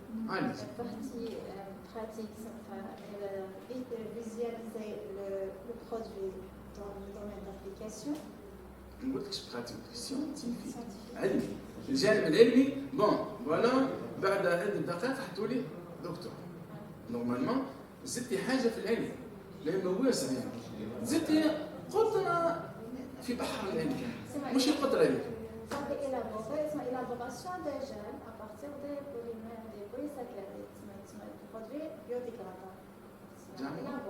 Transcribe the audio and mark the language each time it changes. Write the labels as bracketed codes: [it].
[fr] La partie pratique, visualiser le produit dans le domaine d'application. Une autre pratique scientifique. [ar] علمي. الجانب العلمي [fr] bon voilà [ar] بعد هذه الدقائق حطوا لي دكتور. نورمالمون زدتي حاجه في العلم لانه واسع يعني. زدتي قطره في بحر العلم مش قطره علم. [fr] Ça fait élaborer, c'est l'élaboration des gènes à partir des polymères, des polysaccharides, des produits biodégradables.